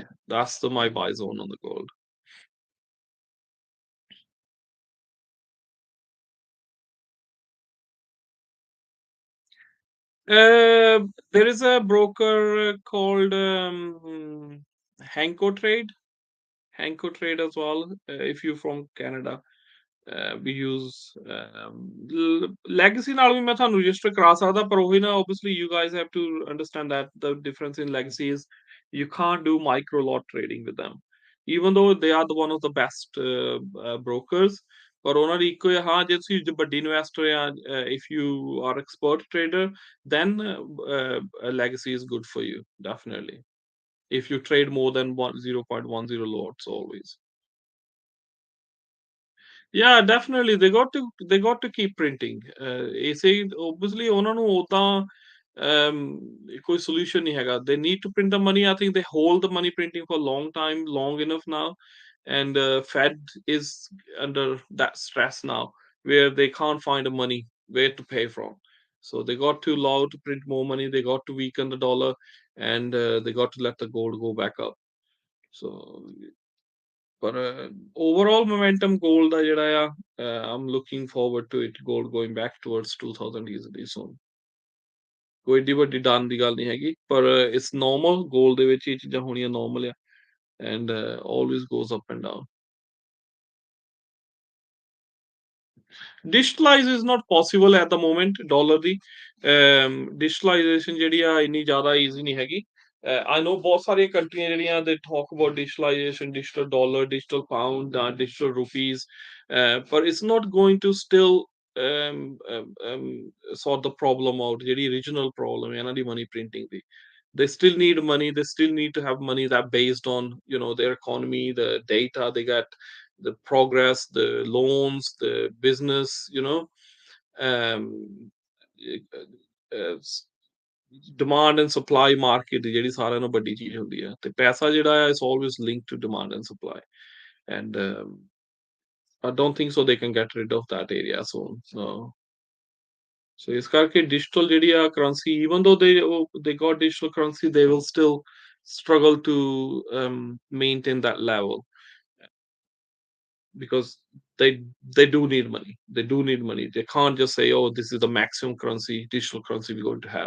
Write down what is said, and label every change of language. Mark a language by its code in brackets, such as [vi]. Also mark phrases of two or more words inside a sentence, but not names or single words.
[en] That's my buy zone on the gold. There is a broker called Hanko Trade. Hanko Trade as well. If you're from Canada, we use legacy [pa] ਨਾਲ ਵੀ ਮੈਂ ਤੁਹਾਨੂੰ [en] register [pa] ਕਰਾ ਸਕਦਾ ਪਰ ਉਹੀ ਨਾ [en] obviously you guys have to understand that the difference in legacy is you can't do micro lot trading with them even though they are the one of the best brokers [pa] ਪਰ ਉਹਨਾਂ ਦੀ ਇੱਕੋ ਹੀ ਹਾਂ ਜੇ ਤੁਸੀਂ ਵੱਡੀ ਇਨਵੈਸਟਰ ਆ [en] if you are expert trader then legacy is good for you definitely if you trade more than 0.10 lots always. Yeah, definitely. They got to keep printing. [pa] ਇਸੇ obviously ਉਹਨਾਂ ਨੂੰ ਉਦਾਂ ਕੋਈ solution ਨਹੀਂ ਹੈਗਾ. [en] They need to print the money. I think they hold the money printing for a long time, long enough now, and Fed is under that stress now, where they can't find the money where to pay from. So they got too low to print more money. They got to weaken the dollar, and they got to let the gold go back up. So ਪਰ overall momentum gold [pa] ਦਾ ਜਿਹੜਾ ਆ [en] I'm looking forward to it gold going back towards 2000 easily soon. [pa] ਕੋਈ ਏਡੀ ਵੱਡੀ ਡਨ ਦੀ ਗੱਲ ਨਹੀਂ ਹੈਗੀ ਪਰ [en] it's normal gold [pa] ਦੇ ਵਿੱਚ ਇਹ ਚੀਜ਼ਾਂ ਹੋਣੀਆਂ normal ਆ [en] and always goes up and down. Digitalize is not possible at the moment dollar [pa] ਦੀ digitalization ਜਿਹੜੀ ਆ ਇੰਨੀ ਜ਼ਿਆਦਾ easy ਨਹੀਂ ਹੈਗੀ. [en] I know [pa] ਬਹੁਤ ਸਾਰੀਆਂ ਕੰਟਰੀਆਂ ਜਿਹੜੀਆਂ [en] they talk about digitalization, digital dollar, digital pound, digital rupees, but it's not going to still um, um, um, sort the problem out. ਜਿਹੜੀ original problem [pa] ਹੈ ਇਹਨਾਂ ਦੀ [en] money printing ਦੀ. They still need money. They still need to have money that based on their economy, the data they get, the progress, the loans, the business. Um, demand and supply market [pa] ਦੀ ਜਿਹੜੀ ਸਾਰਿਆਂ ਨਾਲੋਂ ਵੱਡੀ ਚੀਜ਼ ਹੁੰਦੀ ਹੈ ਤੇ ਪੈਸਾ ਜਿਹੜਾ ਹੈ [en] is always linked to demand and supply and I don't think so they can get rid of that area soon. So [pa] ਇਸ ਕਰਕੇ [en] digital [pa] ਜਿਹੜੀ ਆ [en] currency even though they got digital currency they will still struggle to maintain that level because they do need money. They do need money. They can't just say, "Oh, this is the maximum currency, digital currency we're going to have."